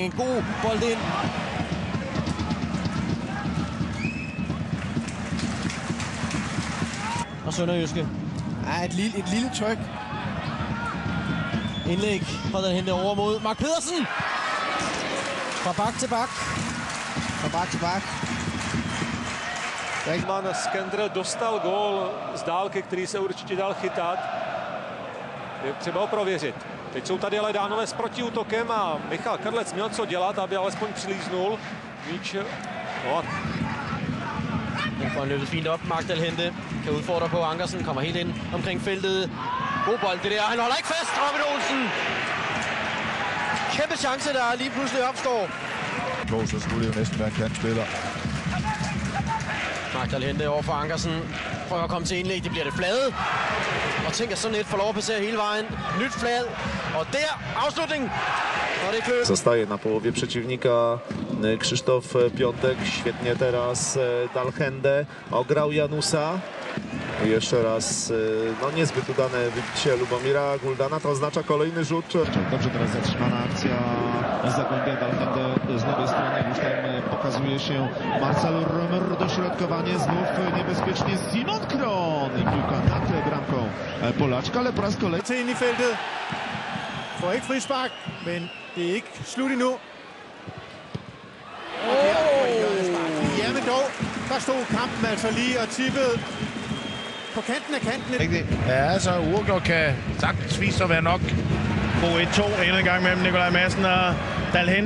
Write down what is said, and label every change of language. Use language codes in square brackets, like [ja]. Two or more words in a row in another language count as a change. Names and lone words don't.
[da] En god bold ind. Og Sønderjyske. Ja, et lille tryk. Indlæg fra Dalhente over mod Mark Pedersen. Fra bak til bak. Fra bak til bak. [cs] Beckman Skender dostal gól z dálky, který se určitě dal chytat. Je třeba ho prověřit. Teď jsou tady ale Dánové s protiútokem a Michal Krlec měl co dělat, aby alespoň přilíznul. Míč. No. [da] Den får han løbet fint op. Mark Dalhente kan udfordre på Ankersen. Kommer helt ind omkring feltet. God bold det der. Han holder ikke fast. Robin Olsen. Kæmpe chance, der lige pludselig opstår. Så skulle det jo næsten være en kantspiller. Mark Dalhente over for Ankersen. Prøver at komme til indlæg. Det bliver det flade. Og tænker sådan et får lov at passere hele vejen. Nyt flad. Og der afslutning. [pl] Zostaje na połowie przeciwnika Krzysztof Piątek. Świetnie teraz Dalhende. Ograł Janusa. I jeszcze raz no niezbyt udane wybicie Lubomira Guldana. To oznacza kolejny rzut. Dobrze teraz zatrzymana akcja Zagłębia. Dalhende z lewej strony już tam pokazuje się Marcel Römer. Dośrodkowanie znów niebezpiecznie Simon Kron. I piłka nad bramką Polaczka, ale po raz kolejny. [da] Til ind i feltet. Får ikke frispark, men det er ikke slut endnu. Ja, men dog, der stod kampen altså lige og tippede på kanten af kanten. Rigtigt. Ja, så uafgjort kan sagtens vise at være nok. God 1-2 endnu en gang mellem Nikolaj Madsen og Dalhente.